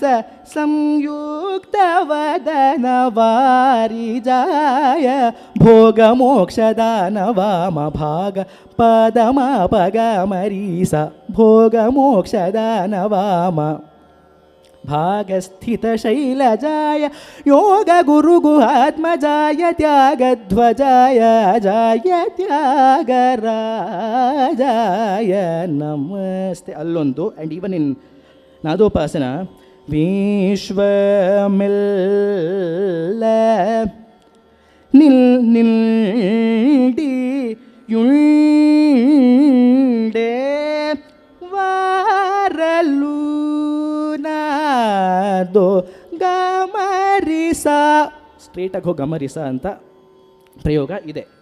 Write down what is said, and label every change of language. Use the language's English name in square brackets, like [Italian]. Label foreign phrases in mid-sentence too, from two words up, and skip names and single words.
[Sanskrit] ಸಂಯುಕ್ತ ವದನ ವಾರಿಜಾಯ ಭೋಗ ಮೋಕ್ಷದಾನ ವಾಮ ಭಾಗ ಪದಮ ಪಗ ಮರೀಸ ಭೋಗ ಮೋಕ್ಷದಾನ ವಾಮ ಭಾಗಸ್ಥಿತ ಶೈಲಜಾಯ ಯೋಗ ಗುರು ಗುಹಾತ್ಮಜಾಯ ತ್ಯಾಗಧ್ವಜಾಯ ಜಾಯ ತ್ಯಾಗರಾಜಾಯ ನಮಸ್ತೆ. [Kannada] ಅಲ್ಲೊಂದು [English] and even in [Telugu] నాదోపాసన విశ్వమెల్ల నిల్డి యుండె వారలు [Kannada] ನಾದೋ ಗಮರಿಸ ಸ್ಟ್ರೇಟಾಗಿ ಹೋಗಿ ಗಮರಿಸ ಅಂತ ಪ್ರಯೋಗ ಇದೆ.